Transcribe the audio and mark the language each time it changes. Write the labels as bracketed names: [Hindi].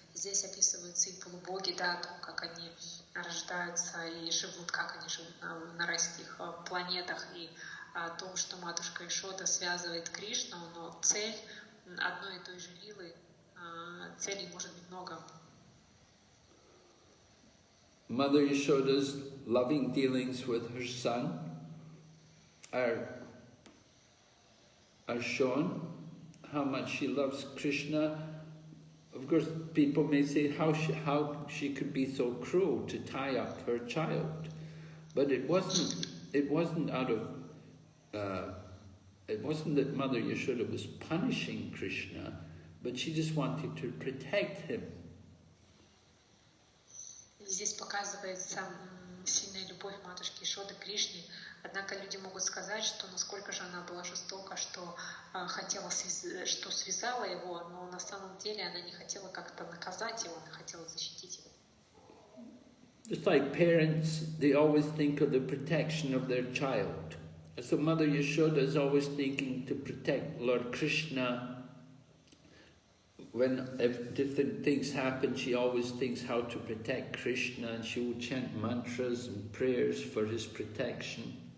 [Russian] Здесь описываются и полубоги, да, о том, как они рождаются и живут, как они живут на райских планетах, и о том, что матушка Ишода связывает Кришну, но цель одной и той же лилы, целей может быть много. [English] Mother Yashoda's loving dealings with her son are shown, how much she loves Krishna. Of course, people may say how she could be so cruel to tie up her child, but it wasn't out of it wasn't that Mother Yashoda was punishing Krishna, but she just wanted to protect him. [Russian] Здесь показывается сильная любовь матушки Ишоды к Кришне. Однако люди могут сказать, что насколько же она была жестока, что хотела, что связала его, но на самом деле она не хотела как-то наказать его, она хотела защитить его. [English] Just like parents, they always think of the protection of their child. So Mother Yashoda is always thinking to protect Lord Krishna. If different things happen, she always thinks how to protect Krishna, and she will chant mantras and prayers for his protection.